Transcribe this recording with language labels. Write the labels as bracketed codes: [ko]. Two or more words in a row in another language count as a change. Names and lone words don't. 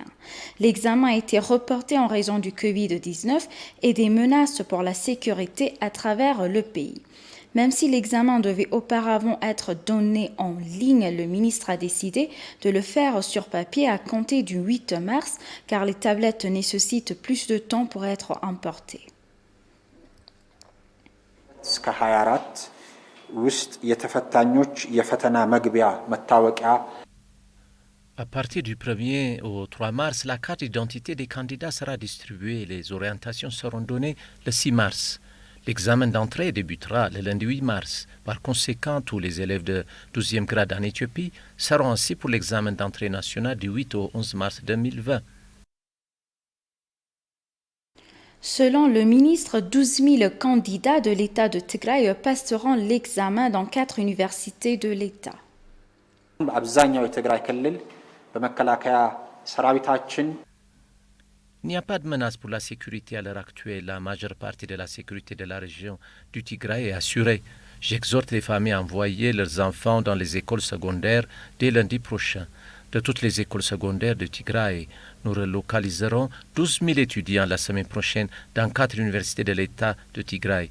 [fr] L'examen a été reporté en raison du Covid-19 et des menaces pour la sécurité à travers le pays. Même si l'examen devait auparavant être donné en ligne, le ministre a décidé de le faire sur papier à compter du 8 mars car les tablettes nécessitent plus de temps pour être importées. [am] እስከ 24 ውስጥ የተፈታኞች የፈተና መግቢያ መታወቂያ [fr] À partir du 1er au 3 mars, la carte d'identité des candidats sera distribuée et les orientations seront données le 6 mars. L'examen d'entrée débutera le lundi 8 mars. Par conséquent, tous les élèves de 12e grade en Éthiopie seront ainsi pour l'examen d'entrée national du 8 au 11 mars 2020. Selon le ministre, 12 000 candidats de l'État de Tigray passeront l'examen dans 4 universités de l'État. [am] በአብዛኛው የትግራይ ክልል በመከላከያ ሰራዊታችን [fr] Il n'y a pas de menace pour la sécurité à l'heure actuelle. La majeure partie de la sécurité de la région du Tigray est assurée. J'exhorte les familles à envoyer leurs enfants dans les écoles secondaires dès lundi prochain. De toutes les écoles secondaires de Tigray, nous relocaliserons 12 000 étudiants la semaine prochaine dans 4 universités de l'État de Tigray.